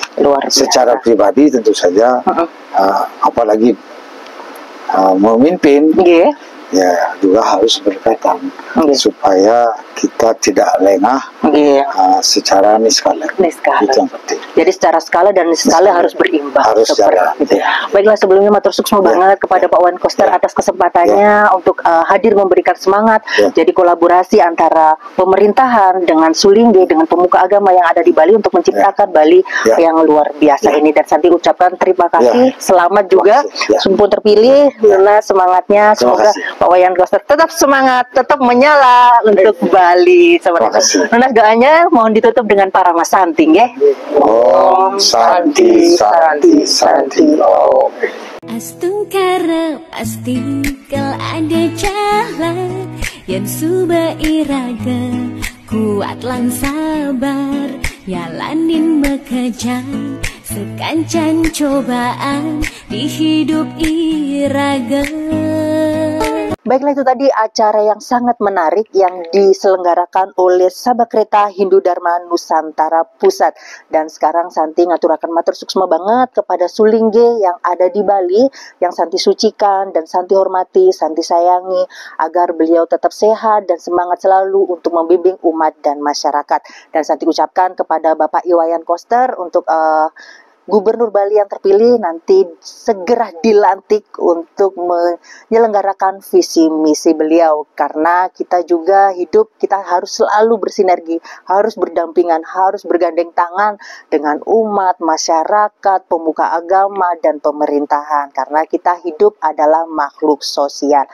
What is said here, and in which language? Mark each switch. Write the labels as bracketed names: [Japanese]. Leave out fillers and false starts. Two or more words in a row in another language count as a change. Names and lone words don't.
[Indonesian] Secara pribadi tentu saja, apalagi memimpin, ya juga harus berkaitan supaya kita tidak lengah secara niskala. Itu yang penting. Jadi secara skala dan niskala harus berimbang. Harus jalan. Baiklah, sebelumnya [Balinese] matur suksma [Indonesian] banget kepada Pak Wayan Koster atas kesempatannya untuk hadir memberikan semangat. Jadi kolaborasi antara pemerintahan dengan Sulingi, dengan pemuka agama yang ada di Bali untuk menciptakan Bali yang luar biasa ini. Dan Santi ucapkan terima kasih, selamat juga, sumpun terpilih, Luna semangatnya, semoga Pak Wayan Koster tetap semangat, tetap menyala untuk Bali. Luna doanya mohon ditutup dengan para Mas Santi, ya. [Sanskrit] Om Santi Santi Santi Om. [Balinese] Astungkara pasti kal ada jalan yang suba iraga kuat lang sabar yalanin bekerja sekancan cobaan di hidup iraga. [Indonesian] Baiklah, itu tadi acara yang sangat menarik yang diselenggarakan oleh Sabakreta Hindu Dharma Nusantara Pusat. Dan sekarang Santi [Balinese] ngaturakan matur suksma [Indonesian] banget kepada Sulingi yang ada di Bali, yang Santi sucikan dan Santi hormati, Santi sayangi, agar beliau tetap sehat dan semangat selalu untuk membimbing umat dan masyarakat. Dan Santi ucapkan kepada Bapak Iwayan Koster untuk Gubernur Bali yang terpilih nanti segera dilantik untuk menyelenggarakan visi misi beliau, karena kita juga hidup, kita harus selalu bersinergi, harus berdampingan, harus bergandeng tangan dengan umat, masyarakat, pemuka agama, dan pemerintahan, karena kita hidup adalah makhluk sosial.